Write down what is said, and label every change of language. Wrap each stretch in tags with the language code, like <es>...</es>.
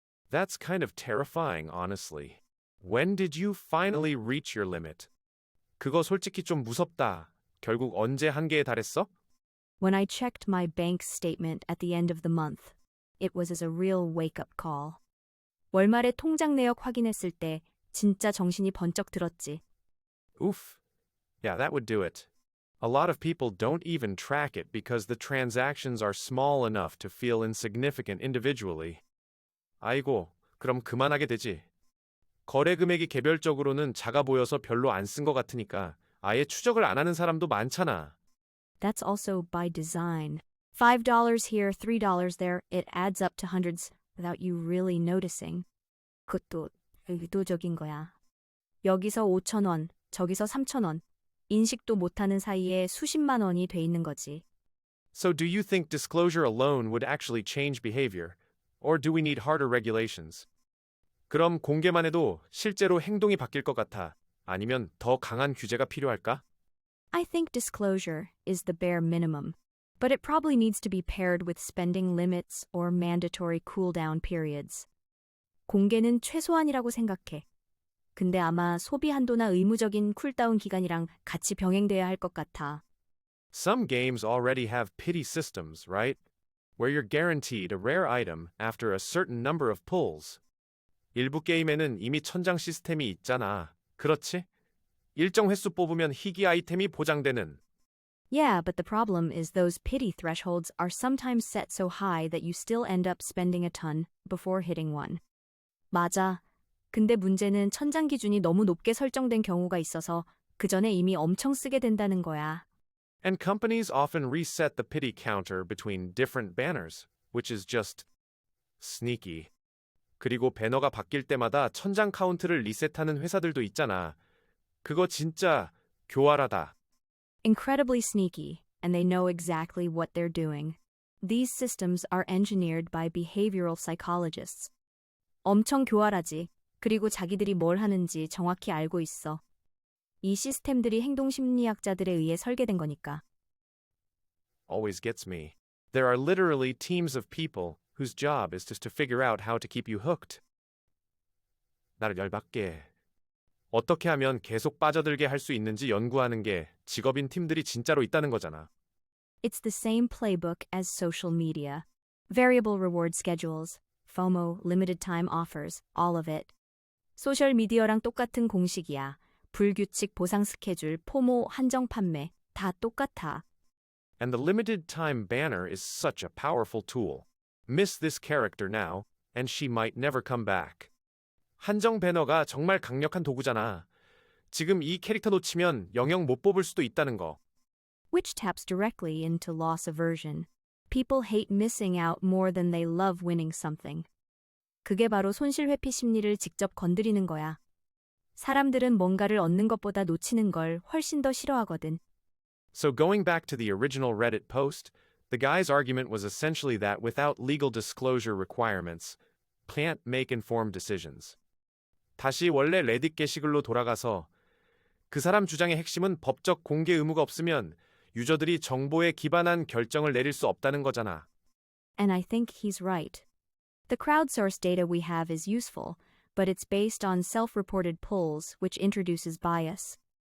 <en>That's kind of terrifying, honestly. When did you finally reach your limit?</en> <ko>그거 솔직히 좀 무섭다. 결국 언제 한계에 달했어?</ko> <en>When I checked my bank statement at the end of the month, it was as a real wake-up call.</en> <ko>월말에 통장 내역 확인했을 때 진짜 정신이 번쩍 들었지.</ko> <en>Oof. Yeah, that would do it. A lot of people don't even track it because the transactions are small enough to feel insignificant individually.</en> <ko>아이고, 그럼 그만하게 되지. 거래 금액이 개별적으로는 작아 보여서 별로 안 쓴 것 같으니까 아예 추적을 안 하는 사람도 많잖아.</ko> <en>That's also by design. $5 here, $3 there, it adds up to hundreds without you really noticing.</en> <ko>그것도 의도적인 거야. 여기서 5,000원, 저기서 3,000원. 인식도 못하는 사이에 수십만 원이 돼 있는 거지.</ko> <en>So do you think disclosure alone would actually change behavior? Or do we need harder regulations?</en> <ko>그럼 공개만 해도 실제로 행동이 바뀔 것 같아. 아니면 더 강한 규제가 필요할까?</ko> <en>I think disclosure is the bare minimum, but it probably needs to be paired with spending limits or mandatory cool-down periods.</en> <ko>공개는 최소한이라고 생각해. 근데 아마 소비 한도나 의무적인 쿨다운 기간이랑 같이 병행돼야 할 것 같아.</ko> <en>Some games already have pity systems, right? Where you're guaranteed a rare item after a certain number of pulls.</en> <ko>일부 게임에는 이미 천장 시스템이 있잖아. 그렇지? 일정 횟수 뽑으면 희귀 아이템이 보장되는.</ko> <en>Yeah, but the problem is those pity thresholds are sometimes set so high that you still end up spending a ton before hitting one.</en> <ko>맞아. 근데 문제는 천장 기준이 너무 높게 설정된 경우가 있어서 그 전에 이미 엄청 쓰게 된다는 거야.</ko> <en>And companies often reset the pity counter between different banners, which is just sneaky.</en> <ko>그리고 배너가 바뀔 때마다 천장 카운트를 리셋하는 회사들도 있잖아. 그거 진짜 교활하다.</ko> <en>Incredibly sneaky, and they know exactly what they're doing. These systems are engineered by behavioral psychologists.</en> <ko>엄청 교활하지. 그리고 자기들이 뭘 하는지 정확히 알고 있어. 이 시스템들이 행동심리학자들에 의해 설계된 거니까.</ko> <en>Always gets me. There are literally teams of people whose job is just to figure out how to keep you hooked.</en> <ko>나를 열받게 해. 어떻게 하면 계속 빠져들게 할 수 있는지 연구하는 게 직업인 팀들이 진짜로 있다는 거잖아.</ko> <en>It's the same playbook as social media. Variable reward schedules, FOMO, limited time offers, all of it.</en> <ko>소셜 미디어랑 똑같은 공식이야. 불규칙 보상 스케줄, 포모, 한정 판매, 다 똑같아.</ko> <en>And the limited time banner is such a powerful tool. Miss this character now, and she might never come back.</en> <ko>한정 배너가 정말 강력한 도구잖아. 지금 이 캐릭터 놓치면 영영 못 뽑을 수도 있다는 거.</ko> <en>Which taps directly into loss aversion. People hate missing out more than they love winning something.</en> <ko>그게 바로 손실 회피 심리를 직접 건드리는 거야. 사람들은 뭔가를 얻는 것보다 놓치는 걸 훨씬 더 싫어하거든.</ko> <en>So going back to the original Reddit post, the guy's argument was essentially that without legal disclosure requirements, can't make informed decisions.</en> <ko>다시 원래 레딧 게시글로 돌아가서 그 사람 주장의 핵심은 법적 공개 의무가 없으면 유저들이 정보에 기반한 결정을 내릴 수 없다는 거잖아.</ko> <en>And I think he's right. The crowdsourced data we have is useful, but it's based on self-reported polls, which introduces bias.</en>